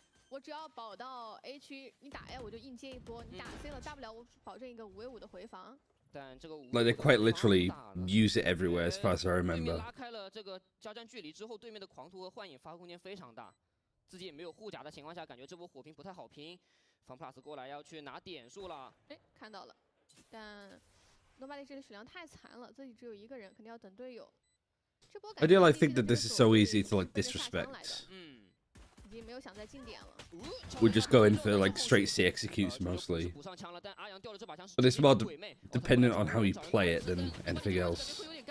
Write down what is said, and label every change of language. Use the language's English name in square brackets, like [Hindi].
[Chinese] 我只要保到 A 区，你打 A 我就硬接一波，你打 C 了，大不了我保证一个5v5的回防。 [English] Like they quite literally use it everywhere, as far as I remember. [Chinese] 拉开了这个交战距离之后，对面的狂徒和幻影发挥空间非常大，自己也没有护甲的情况下，感觉这波火拼不太好拼。 FunPlus 过来要去拿点数了，哎，看到了，但 Nobody 这里血量太残了，自己只有1个人，肯定要等队友。这波 [English] I do like think that this is so easy to like disrespect. [Chinese] 已经没有想再进点了。 [English] We just go in for like straight C executes mostly. But it's more dependent on how you play it than anything else.